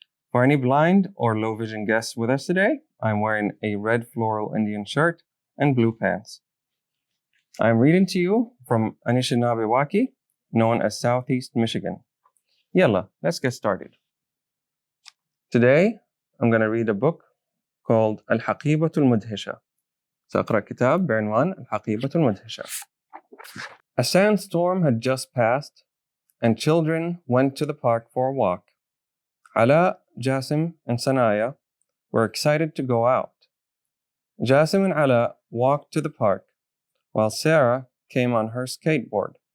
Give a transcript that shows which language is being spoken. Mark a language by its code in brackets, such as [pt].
[en] For any blind or low vision guests with us today, I'm wearing a red floral Indian shirt and blue pants. I'm reading to you from Anishinaabe, known as Southeast Michigan. Yalla, let's get started. Today, I'm going to read a book called الحقيبة المدهشة. [ar] سأقرأ كتاب بعنوان الحقيبة المدهشة. [en] A sandstorm had just passed, and children went to the park for a walk. Ala, Jasim, and Sanaya were excited to go out. Jasim and Ala walked to the park, while Sarah came on her skateboard.